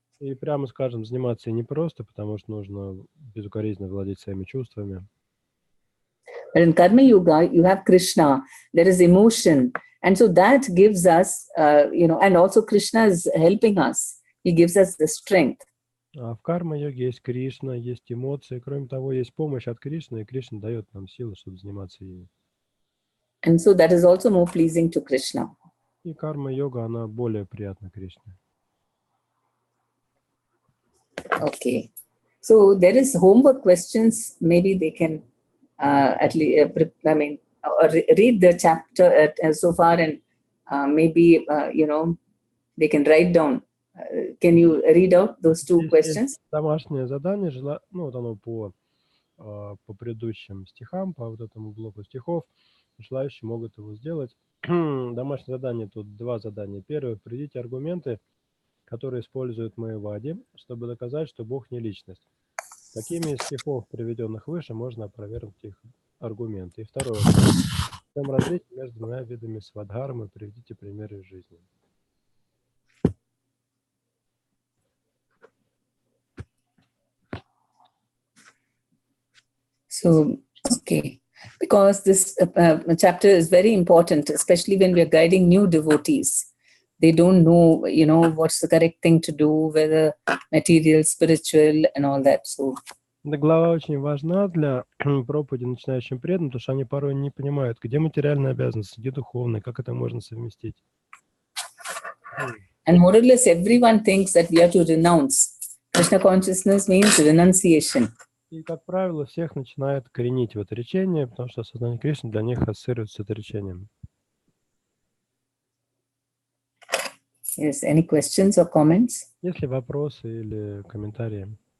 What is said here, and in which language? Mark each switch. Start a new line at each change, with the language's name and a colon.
Russian: И прямо скажем, заниматься и непросто, потому что нужно безукоризненно владеть своими чувствами.
English: But in karma yoga, you have Krishna, there is emotion. And so that gives us, and also Krishna is helping us. He gives us the strength.
Russian: А в карма-йоге есть Кришна, есть эмоции. Кроме того, есть помощь от Кришны, и Кришна дает нам силы, чтобы заниматься ей.
English: And so that is also more pleasing to Krishna.
Russian: И карма-йога, она более приятна Кришне.
English: Okay. So there is homework questions. Maybe they can at least, read the chapter so far, and maybe, they can write down. Can you read out those two questions?
Russian: Домашнее задание, вот оно по предыдущим стихам, по вот этому блоку стихов. Желающие могут его сделать. Домашнее задание, тут 2 задания. Первое, приведите аргументы, которые используют Майявади, чтобы доказать, что Бог не личность. Какими из стихов, приведенных выше, можно опровергнуть их аргументы? И второе, В чем различие между двумя видами свадхармы? Приведите примеры из жизни.
English: So, okay. Because this chapter is very important, especially when we are guiding new devotees. They don't know, what's the correct thing to do, whether material, spiritual, and all that. So,
Russian: Эта глава очень важна для проповеди начинающим преданным, потому что они порой не понимают, где материальные обязанности, где духовные, как это можно совместить.
English: and more or less everyone thinks that we are to renounce. Krishna consciousness means renunciation.
Russian: И, как правило, всех начинает коренить в отречение, потому что осознание Кришны для них ассоциируется с отречением.
English: Yes, any questions or comments?
Russian: Есть ли вопросы или комментарии?